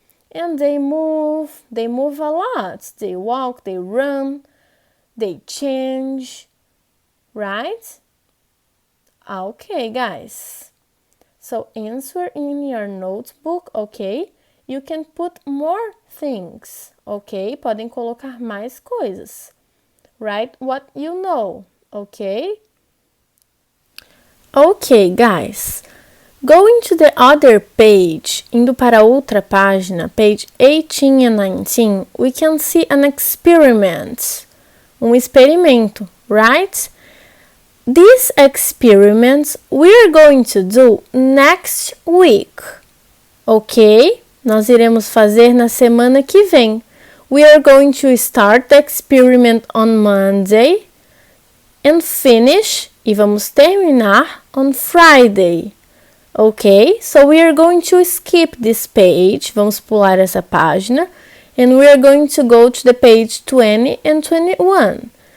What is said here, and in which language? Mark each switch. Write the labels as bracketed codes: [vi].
[en] And they move a lot. They walk, they run, they change, right? Okay, guys. So answer in your notebook, okay? You can put more things, okay? [pt] Podem colocar mais coisas. [en] Write what you know, okay? Okay, guys. Going to the other page, [pt] indo para outra página, [en] page 18 and 19, we can see an experiment. Experimento, right? These experiments we're going to do next week, ok? [pt] Nós iremos fazer na semana que vem. [en] We are going to start the experiment on Monday and finish, [pt] e vamos terminar, [en] on Friday. Ok? So we are going to skip this page, [pt] vamos pular essa página, [en] and we are going to go to the page 20 and 21.